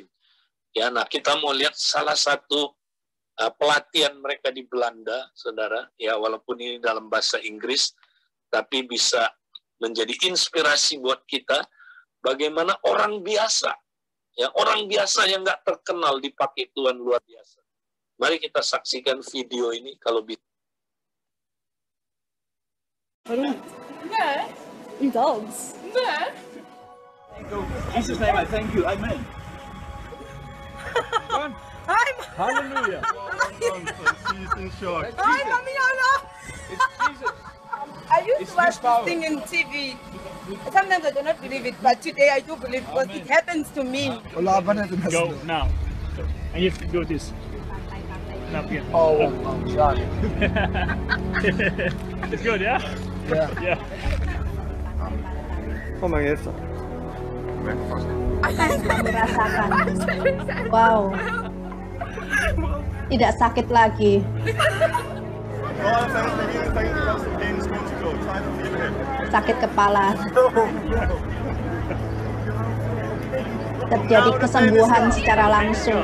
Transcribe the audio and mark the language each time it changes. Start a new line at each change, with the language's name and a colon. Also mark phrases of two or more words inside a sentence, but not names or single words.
Indonesian: Ya, nah, kita mau lihat salah satu pelatihan mereka di Belanda, saudara. Ya, walaupun ini dalam bahasa Inggris, tapi bisa menjadi inspirasi buat kita. Bagaimana orang biasa, ya, orang biasa yang nggak terkenal dipakai Tuhan luar biasa. Mari kita saksikan video ini kalau bisa.
Swedish: Nej. Inte alls. Nej.
English: Jesus name, I thank you. Amen. Hallelujah. She's in shock. Hi, Mommy Anna. It's Jesus. I used It's to watch this power. this thing in TV. Sometimes I do not believe it, but today I do believe because Amen. it happens to me. Go now. And you have to go this. Up here. Oh, I'm sorry. It's good, yeah? Yeah. Yeah.
Dutch: Kom maar even.
English: I
Indonesian: Apa yang kamu rasakan? Wow. Tidak sakit lagi. Sakit kepala. Terjadi kesembuhan secara langsung.